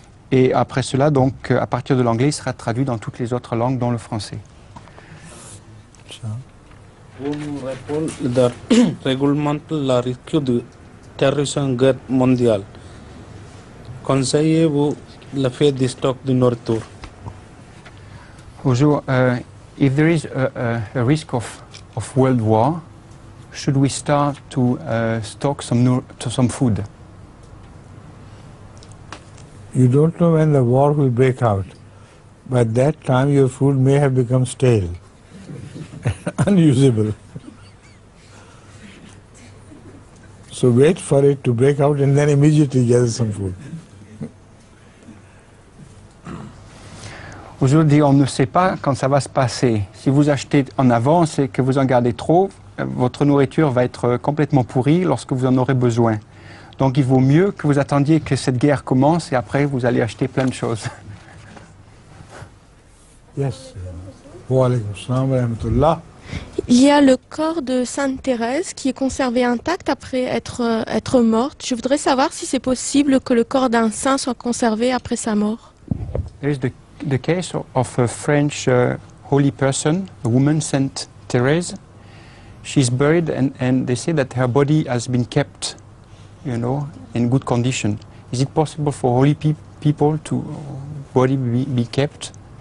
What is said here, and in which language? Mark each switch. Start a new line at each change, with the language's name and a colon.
French: Et après cela, donc, à partir de l'anglais, il sera traduit dans toutes les autres langues, dont le français. Vous nous répondez régulièrement la risque de terrorisme guerre mondiale. Conseillez-vous le fait des stocks de nourriture?
English: If there is a risk of world war, should we start to stock some food? You don't know when the war will break out. By that time your food may have become stale, unusable. So wait for it to break out and then immediately gather some food.
French: Aujourd'hui, on ne sait pas quand ça va se passer. Si vous achetez en avance et que vous en gardez trop, votre nourriture va être complètement pourrie lorsque vous en aurez besoin. Donc il vaut mieux que vous attendiez que cette guerre commence et après vous allez acheter plein de choses.
Arabic: Yes. Wa alaykum assalam wa rahmatullah.
French: Il y a le corps de Sainte Thérèse qui est conservé intact après être morte. Je voudrais savoir si c'est possible que le corps d'un saint soit conservé après sa mort.
English: There is the case of a French holy person, a woman, Sainte Thérèse. She's buried and they say that her body has been kept, in good condition. Is it possible for holy people to body be kept?